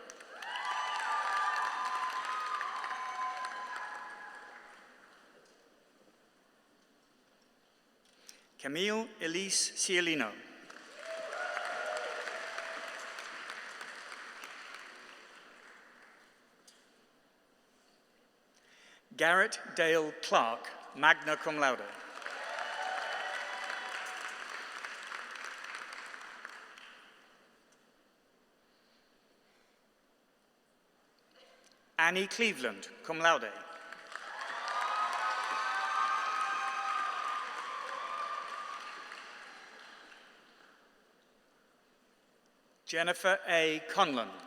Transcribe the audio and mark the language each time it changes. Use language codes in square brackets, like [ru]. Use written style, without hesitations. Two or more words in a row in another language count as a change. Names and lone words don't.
[en] Camille Elise Cialino. Garrett Dale Clark, [la] magna cum laude. [en] Annie Cleveland, [la] cum laude. [en] Jennifer A. Conlon.